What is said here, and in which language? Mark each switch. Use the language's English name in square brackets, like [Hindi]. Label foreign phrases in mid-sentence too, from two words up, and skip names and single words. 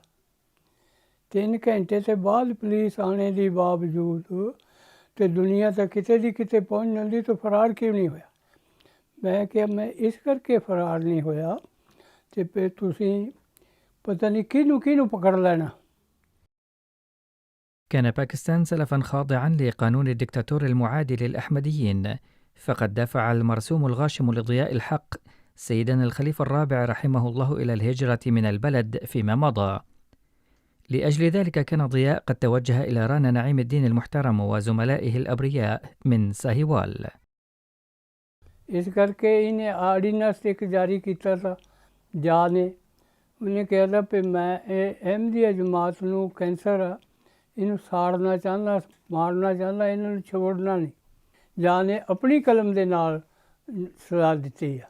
[Punjabi] 3 ਘੰਟੇ ਤੋਂ ਬਾਅਦ ਪੁਲਿਸ ਆਣੇ ਦੇ ਬਾਵਜੂਦ ਤੇ ਦੁਨੀਆ ਤਾਂ ਕਿਤੇ ਦੀ ਕਿਤੇ ਪਹੁੰਚ ਜਾਂਦੀ, ਤਾਂ ਫਰਾਰ ਕਿਉਂ ਨਹੀਂ ਹੋਇਆ? ਮੈਂ ਕਿਹਾ ਮੈਂ ਇਸ ਕਰਕੇ ਫਰਾਰ ਨਹੀਂ ਹੋਇਆ ਤੇ ਫਿਰ ਤੁਸੀਂ ਪਤਾ ਨਹੀਂ ਕਿਹਨੂੰ ਪਕੜ ਲੈਣਾ۔ [Arabic] كان باكستان سلفا خاضعا لقانون الدكتاتور المعادي للأحمديين، فقد دفع المرسوم الغاشم لضياء الحق سيدنا الخليفة الرابع رحمه الله إلى الهجرة من البلد فيما مضى. لأجل ذلك كان ضياء قد توجه إلى رانا نعيم الدين المحترم وزملائه الأبرياء من ساہیوال۔ [Punjabi] اس کر کے انہیں آرڈیننس ایک جاری کیتا تھا جا نے، انہیں کہا تھا کہ میں احمدیہ جماعت نو کینسر آ، انہوں ساڑنا چاہتا، مارنا چاہتا، انہوں چھوڑنا نہیں۔ جا نے اپنی قلم دے نال سزا دیتی ہے۔